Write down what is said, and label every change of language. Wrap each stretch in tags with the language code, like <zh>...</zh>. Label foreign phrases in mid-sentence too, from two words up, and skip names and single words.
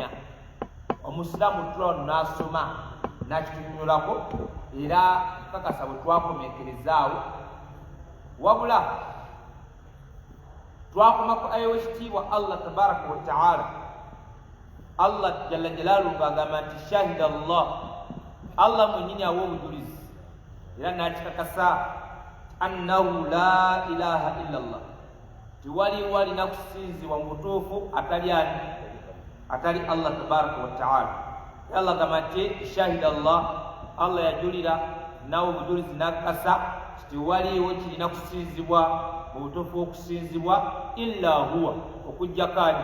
<lg>Omusiraamu tulano n'asoma n'akitunyonyolako era kakasa bwe twakomekerezaawo, wabula twakomaku ayo w'ekitiibwa</lg> <ar>الله تبارك وتعالى. الله جل جلاله</ar> <lg>ng'agamba nti</lg> <ar>شهد الله</ar> <lg>mwennyini awa obujulizi era n'akikakasa</lg> <ar>أنه لا إله إلا الله,</ar> <lg>tiwaliwo alina kusinzibwa mu butuufu atali ani? Atali</lg> <ar>الله تبارك وتعالى.</ar> <lg>Allah agamba nti</lg> <ar>شهد الله</ar> <lg>yajulira nawe obujulizi n'akakasa tiwaliwo kirina kusinzibwa mu butuufu okusinzibwa</lg> <ar>إلا هو,</ar> <lg>okujjako ani?</lg>